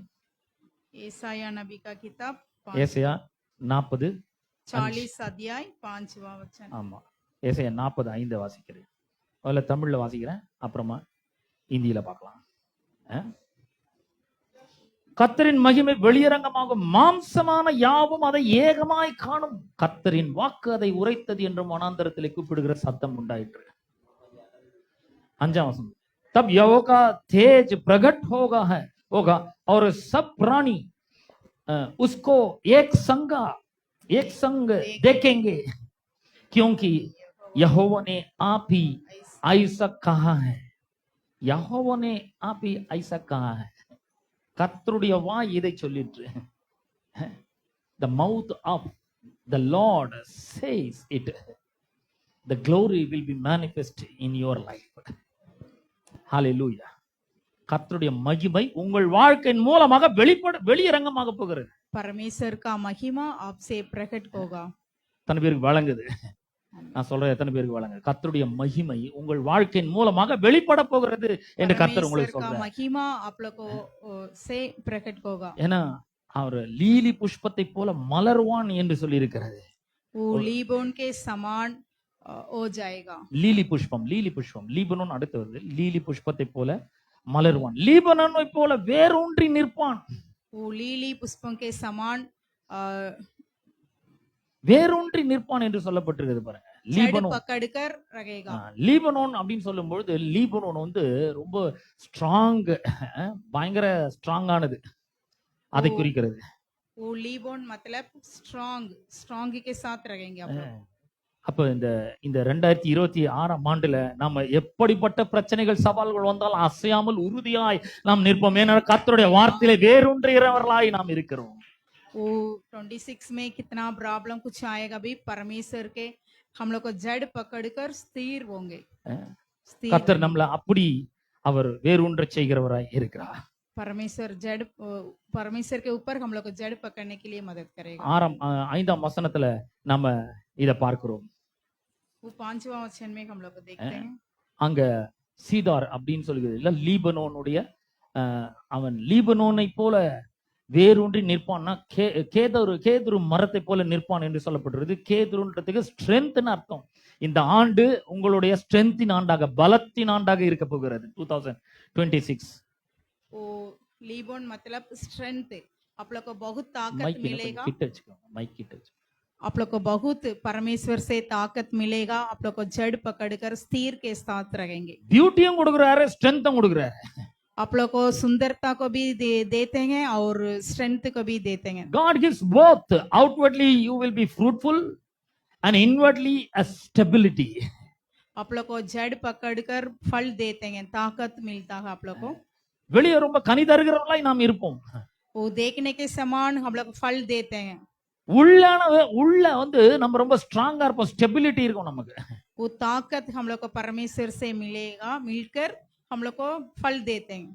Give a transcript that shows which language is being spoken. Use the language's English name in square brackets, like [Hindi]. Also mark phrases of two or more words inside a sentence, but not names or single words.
[Hindi] ஏசாயா नबी का किताब ஏசாயா 40 40 अध्याय 5वां वचन। [Tamil] ஆமா, ஏசாயா 40:5 வாசிக்கிறேன். முதல்ல தமிழ்ல வாசிக்கிறேன், அப்புறமா இந்தியில பார்க்கலாம். கர்த்தரின் மகிமை வெளியரங்கமாகும், மாம்சமான யாவும் அதை ஏகமாய் காணும். கர்த்தரின் வாக்கு அதை உரைத்தது என்று வனாந்தரத்திலே கூப்பிடுகிற சத்தம் உண்டாயிற்று. [Hindi] 5 वचन। तब यहोवा का तेज प्रकट होगा और सब प्राणी उसको एक संग देखेंगे, क्योंकि यहोवा ने आप ही ऐसा कहा है। यहोवा ने आप ही ऐसा कहा है. [Tamil] கர்த்தருடைய வாய் இதை சொல்லிற்று. [English] The mouth of the Lord says it. The glory will be manifest in your life. Hallelujah. [Tamil] கர்த்தருடைய மகிமை உங்கள் வாழ்க்கையின் மூலமாக வெளியரங்கமாக போகிறது. [Hindi] परमेश्वर का महिमा आपसे प्रकट होगा। [Tamil] எத்தனை பேருக்கு வழங்குது? நான் சொல்றேன், எத்தனை பேருக்கு வழங்குது? கர்த்தருடைய மகிமை உங்கள் வாழ்க்கையின் மூலமாக வெளிப்பட போகிறது என்று கர்த்தர் உங்களுக்கு சொல்றார். [Hindi] महिमा आप लोगों से प्रकट होगा। [Tamil] ஏன்னா அவர் லீலி புஷ்பத்தை போல மலர்வான் என்று சொல்லி இருக்கிறது. [Hindi] वो लीबोन के समान हो जाएगा। [Tamil] லீலி புஷ்பம் லீபனோன் அடுத்து வருது. லீலி புஷ்பத்தை போல மலர்வான், லீபனோனை போல வேரூன்றி நிற்பான். [Hindi] वो लीली पुष्पों के समान [Tamil] வேரூன்றி நிற்பான் என்று சொல்லப்பட்டிருக்கிறது பாருங்க. லீபனோன் [Hindi] पकड़कर रखेगा। [Tamil] லீபனோன் அப்படின்னு சொல்லும் பொழுது லீபனோன் ரொம்ப ஸ்ட்ராங், பயங்கர ஸ்ட்ராங்கானது, அதை குறிக்கிறது. [Hindi] वो लीबोन मतलब स्ट्रांग के साथ रखेंगे आप लोग। [Tamil] அப்ப இந்த 2026 ஆண்டுல நாம எப்படிப்பட்ட பிரச்சனைகள் சவால்கள் வந்தாலும் அசையாமல் உறுதியாய் நாம் நிற்போம். ஏன்னா கர்த்தருடைய வார்த்தையிலே வேரூன்றுகிறவர்களாய் நாம் இருக்கிறோம். [Hindi] वो 26 में कितना प्रॉब्लम कुछ आएगा भी परमेश्वर के हम लोग को जड़ पकड़कर स्थिर होंगे। [Tamil] கர்த்தர் நம்மள அப்படி அவர் வேரூன்ற செய்கிறவராய் இருக்கிறார். [Hindi] परमेश्वर के ऊपर हम लोग को जड़ पकड़ने के लिए मदद करेगा। [Tamil] 5 வசனத்துல நாம இத பார்க்கிறோம். [Hindi] वो 5वां वचन में हम लोग को देखते हैं. [Tamil] அங்க சீதார் அப்படின்னு சொல்லுகிறது இல்ல, லீபனோனுடைய அவன் லீபனோனை போல வேரூன்றி நிற்பான்னா கேதுரு மரத்தை போல நிற்பான் என்று சொல்லப்படுறது. கேதுருன்றதுக்கு ஸ்ட்ரென்த்னு அர்த்தம். இந்த ஆண்டு உங்களுடைய ஸ்ட்ரென்த்தின் ஆண்டாக, பலத்தின் ஆண்டாக இருக்க போகிறது 2026. [Hindi] वो लीबोन मतलब स्ट्रेंथ, आप लोग को बहुत ताकत [Tamil] மைக் [Hindi] मिलेगा, [Tamil] கிட்ட வச்சுக்கோங்க, மைக் கிட்ட வச்சுக்கோங்க. [Hindi] आप लोग को बहुत परमेश्वर से ताकत मिलेगा, आप लोग को जड़ पकड़कर स्थिर के साथ रहेंगे। [Tamil] பியூட்டியும் கொடுக்குறாரு, ஸ்ட்ரென்த்தும் கொடுக்குறாரு. [Hindi] आप लोग को सुंदरता को भी देते हैं और स्ट्रेंथ को भी देते हैं। [English] God gives both. Outwardly you will be fruitful and inwardly a stability. [Hindi] आप लोग को जड़ पकड़कर फल देते हैं, ताकत मिलता है आप लोग को। [Tamil] வெளியே ரொம்ப கனி தருகிறவர்களாய் நாம் இருப்போம். [Hindi] वो देखने के समान हम लोग फल देते हैं। [Tamil] உள்ள வந்து நம்ம ரொம்ப ஸ்ட்ராங்கா இருப்போம், ஸ்டெபிலிட்டி இருக்கும் நமக்கு. [Hindi] वो ताकत हम लोग को परमेश्वर से मिलेगा, मिलकर हम लोग को फल देते हैं।